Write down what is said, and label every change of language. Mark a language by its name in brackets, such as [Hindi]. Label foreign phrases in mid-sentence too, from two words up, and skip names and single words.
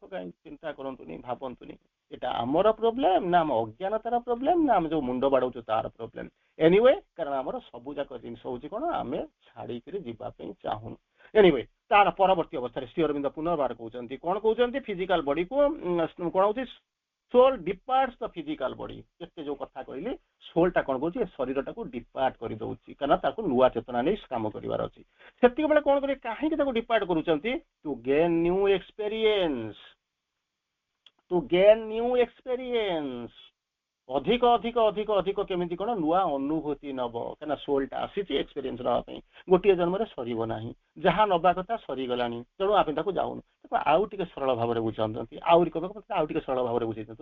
[Odia] କାହିଁ ଚିନ୍ତା କରନ୍ତୁନି ଭାବନ୍ତୁନି ଏଟା ଆମର ପ୍ରୋବ୍ଲେମ ନା ଆମ ଅଜ୍ଞାନତାର ପ୍ରୋବ୍ଲେମ ନା ଆମେ ଯୋଉ ମୁଣ୍ଡ ବାଡଉଛୁ ତାର ପ୍ରୋବ୍ଲେମ ଏନିୱେ କାରଣ ଆମର ସବୁ ଯାକ ଜିନିଷ ହଉଛି କଣ ଆମେ ଛାଡିକିରି ଯିବା ପାଇଁ ଚାହୁଁନୁ ଏନିୱେ ତାର ପରବର୍ତ୍ତୀ ଅବସ୍ଥାରେ ଶ୍ରୀ ଅରବିନ୍ଦ ପୁନର୍ବାର କହୁଛନ୍ତି କଣ କହୁଛନ୍ତି [English] physical bodyକୁ [Odia] କଣ ହଉଛି [English] soul departs the physical body [Odia] କେତେ ଯୋଉ କଥା କହିଲି soulଟା କଣ କରୁଛି ଏ ଶରୀରଟାକୁ ଡିପାର୍ଟ କରିଦଉଛି କାରଣ ତାକୁ ନୂଆ ଚେତନା ନେଇ କାମ କରିବାର ଅଛି ସେତିକି ବେଳେ କଣ କରିବେ କାହିଁକି ତାକୁ ଡିପାର୍ଟ କରୁଛନ୍ତି [English] to gain new experience [Odia] ଅଧିକ କେମିତି କଣ ନୂଆ ଅନୁଭୂତି ନବ କାରଣ ସୋଲଟା ଆସିଛି ଏକ୍ସପେରିଏନ୍ସ ନେବା ପାଇଁ ଗୋଟିଏ ଜନ୍ମରେ ସରିବ ନାହିଁ ଯାହା ନବା କଥା ସରିଗଲାଣି ତେଣୁ ଆମେ ତାକୁ ଯାଉନୁ ତାକୁ ଆଉ ଟିକେ ସରଳ ଭାବରେ ବୁଝାଉଛନ୍ତି ଆହୁରି ଆଉ ଟିକେ ସରଳ ଭାବରେ ବୁଝେଇଛନ୍ତି